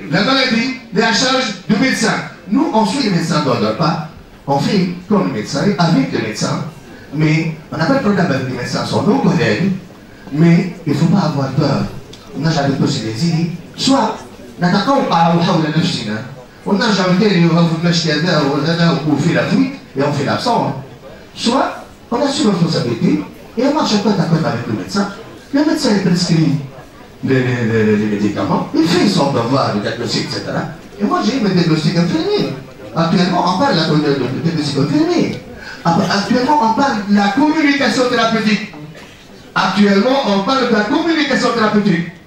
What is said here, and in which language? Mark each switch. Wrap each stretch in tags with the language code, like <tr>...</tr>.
<fr>La maladie est à charge du médecin. Nous, on suit les médecins dans leur pas. On fait comme le médecin, avec le médecin. Mais on n'a pas de problème avec les médecins, sont nos collègues. Mais il ne faut pas avoir peur. On a jamais posé des idées.</fr> <ar>Soit, نتقوقع وحول نفسنا ونرجع تاني وهو المشي هذا وهذا وفي</ar> <fr>la fuite et on fait l'absent. Soit, on assume notre responsabilité et on marche à côte avec le médecin. Le médecin est prescrit les médicaments, il fait son devoir, le diagnostic, etc. Et moi j'ai mes diagnostics infirmiers. Actuellement on parle de diagnostic infirmier. Actuellement on parle de la communication thérapeutique. Actuellement on parle de la communication thérapeutique.</fr>